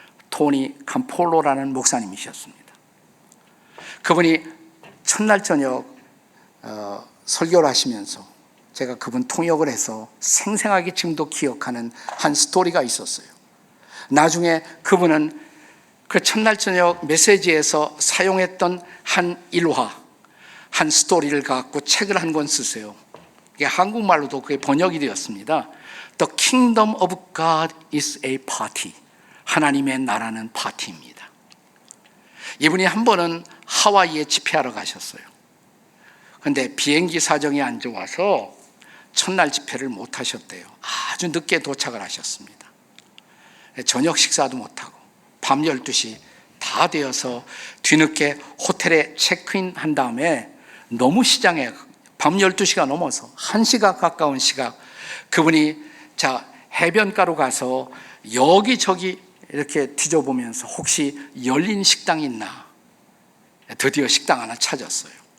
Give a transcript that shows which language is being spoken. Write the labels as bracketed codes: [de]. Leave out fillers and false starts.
[ko] 토니 캄폴로라는 목사님이셨습니다. 그분이 첫날 저녁 설교를 하시면서 제가 그분 통역을 해서 생생하게 지금도 기억하는 한 스토리가 있었어요. 나중에 그분은 그 첫날 저녁 메시지에서 사용했던 한 일화, 한 스토리를 갖고 책을 한 권 쓰세요. 이게 한국말로도 그게 번역이 되었습니다. [en] The Kingdom of God is a party. [ko] 하나님의 나라는 파티입니다. 이분이 한 번은 하와이에 집회하러 가셨어요. 그런데 비행기 사정이 안 좋아서 첫날 집회를 못 하셨대요. 아주 늦게 도착을 하셨습니다. 저녁 식사도 못하고 밤 12시 다 되어서 뒤늦게 호텔에 체크인 한 다음에 너무 시장에 밤 12시가 넘어서 1시가 가까운 시각 그분이 해변가로 가서 여기저기 이렇게 뒤져보면서 혹시 열린 식당이 있나 드디어 식당 하나 찾았어요.